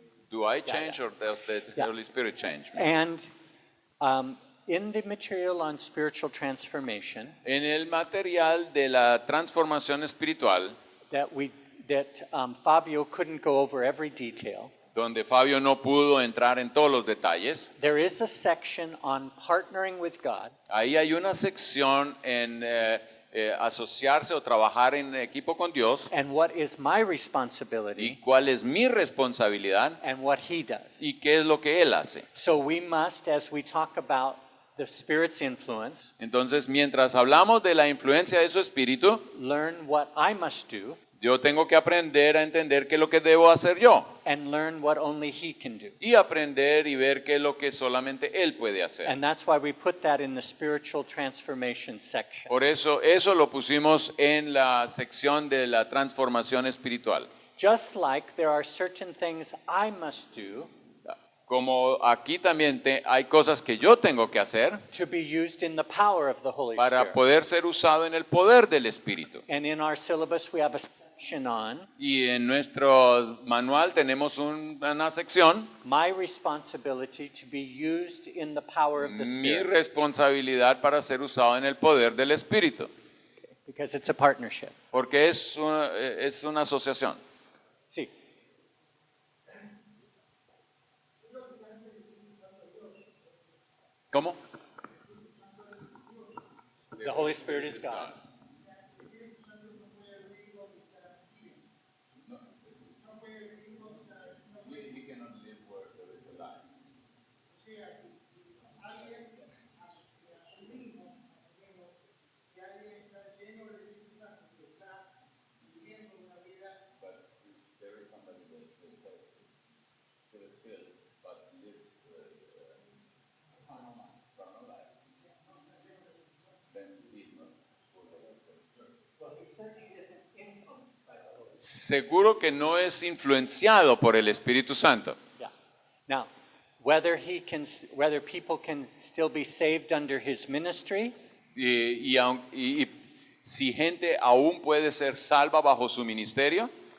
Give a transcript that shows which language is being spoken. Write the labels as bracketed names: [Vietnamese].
[English] Do I change or does the Holy Spirit change me? And in the material on spiritual transformation [Spanish] En el material de la transformación espiritual, [English] that Fabio couldn't go over every detail, [Spanish] donde Fabio no pudo entrar en todos los detalles, [English] there is a section on partnering with God [Spanish] ahí hay una sección en asociarse o trabajar en equipo con Dios [English] and what is my [Spanish] y [English] responsibility [Spanish] cuál es mi responsabilidad [English] and what he does. [Spanish] y qué es lo que Él hace. [English] So we must, as we talk about the Spirit's influence, [Spanish] Entonces, mientras hablamos de la influencia de su espíritu, [English] learn what I must do [Spanish] yo tengo que aprender a entender qué es lo que debo hacer yo [English] and learn what only he can do. [Spanish] y aprender y ver qué es lo que solamente Él puede hacer. [English] And that's why we put that in the spiritual transformation section. [Spanish] Por eso lo pusimos en la sección de la transformación espiritual. [English] Just like there are certain things I must do [Spanish] Como aquí también hay cosas que yo tengo que hacer [English] to be used in the power of the Holy [Spanish] para [English] Spirit. [Spanish] poder ser usado en el poder del Espíritu. [English] And in our syllabus we have a section on [Spanish] Y en nuestro manual tenemos una sección, [English] my responsibility to be used in the power of the [Spanish] mi [English] Spirit, [Spanish] responsabilidad para ser usado en el poder del Espíritu, [English] because it's a partnership. [Spanish] porque es una asociación. Sí. ¿Cómo? [English] The Holy Spirit is God. [Spanish] Seguro que no es influenciado por el Espíritu Santo. [English] Yeah. Now, whether people can still be saved under his ministry, [Spanish] Y si gente aún puede ser salva bajo su ministerio,